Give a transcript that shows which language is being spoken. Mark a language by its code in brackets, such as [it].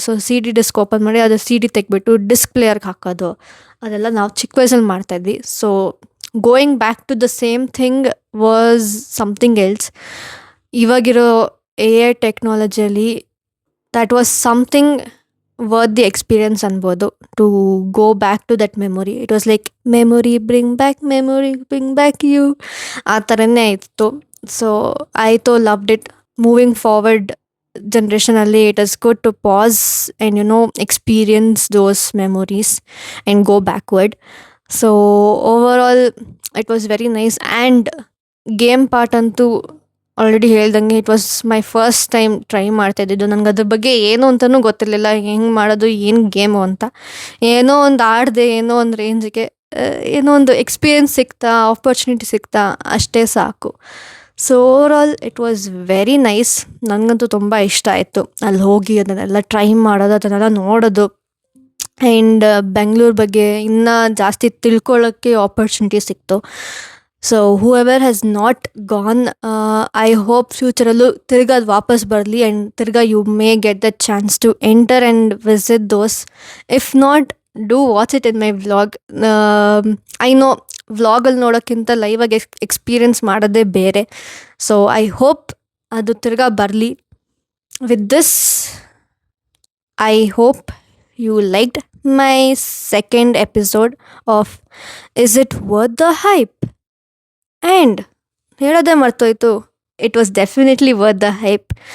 [kn] So CD disc open ಮಾಡಿ ಅದು CD ತೆಗೆದ್ಬಿಟ್ಟು ಡಿಸ್ಕ್ ಪ್ಲೇಯರ್ಗೆ ಹಾಕೋದು, ಅದೆಲ್ಲ ನಾವು ಚಿಕ್ಕ ವಯಸ್ಸಲ್ಲಿ ಮಾಡ್ತಾಯಿದ್ವಿ. [en] So going back to the same thing was something else. [kn] ಇವಾಗಿರೋ AI ಟೆಕ್ನಾಲಜಿಯಲ್ಲಿ [en] that was something worth the experience [kn] ಅನ್ಬೋದು, [en] to go back to that memory. It was like memory bring back you, [kn] ಆ ಥರನೇ ಇತ್ತು. [en] So I too loved it. Moving forward ಜನರೇಷನಲ್ಲಿ it is good to pause and experience those memories and go backward. So overall it was very nice. And game part ಅಂತೂ already ಹೇಳ್ದಂಗೆ it was my first time try ಮಾಡ್ತಾಯಿದ್ದಿದ್ದು. [kn] ನನಗೆ ಅದ್ರ ಬಗ್ಗೆ ಏನು ಅಂತಲೂ ಗೊತ್ತಿರಲಿಲ್ಲ, ಹೆಂಗೆ ಮಾಡೋದು, ಏನು ಗೇಮು ಅಂತ. ಏನೋ ಒಂದು ಆಡಿದೆ, ಏನೋ ಒಂದು ರೇಂಜಿಗೆ ಏನೋ ಒಂದು ಎಕ್ಸ್ಪೀರಿಯನ್ಸ್ ಸಿಕ್ತಾ, ಆಪರ್ಚುನಿಟಿ ಸಿಕ್ತಾ, ಅಷ್ಟೇ ಸಾಕು. [en] So overall it was very nice. [kn] ನನಗಂತೂ ತುಂಬ ಇಷ್ಟ ಆಯಿತು ಅಲ್ಲಿ ಹೋಗಿ ಅದನ್ನೆಲ್ಲ ಟ್ರೈ ಮಾಡೋದು, ಅದನ್ನೆಲ್ಲ ನೋಡೋದು. ಆ್ಯಂಡ್ ಬೆಂಗಳೂರು ಬಗ್ಗೆ ಇನ್ನೂ ಜಾಸ್ತಿ ತಿಳ್ಕೊಳ್ಳೋಕ್ಕೆ ಆಪರ್ಚುನಿಟಿ ಸಿಕ್ತು. [en] so whoever has not gone, I hope ಫ್ಯೂಚರಲ್ಲೂ [kn] ತಿರ್ಗಾ ಅದು ವಾಪಸ್ ಬರಲಿ [en] And ತಿರ್ಗಾ you may get the chance to enter and visit those. If not, do watch it in my vlog. I know [kn] ವ್ಲಾಗಲ್ಲಿ ನೋಡೋಕ್ಕಿಂತ ಲೈವಾಗಿ ಎಕ್ಸ್ಪೀರಿಯನ್ಸ್ ಮಾಡೋದೇ ಬೇರೆ. [en] so I hope [kn] ಅದು ತಿರ್ಗಾ ಬರಲಿ. [en] With this, I hope you liked my second episode of Is It Worth the Hype? And [kn] ಹೇಳೋದೇ ಮರ್ತೋಯ್ತು, [en] it was definitely worth the hype.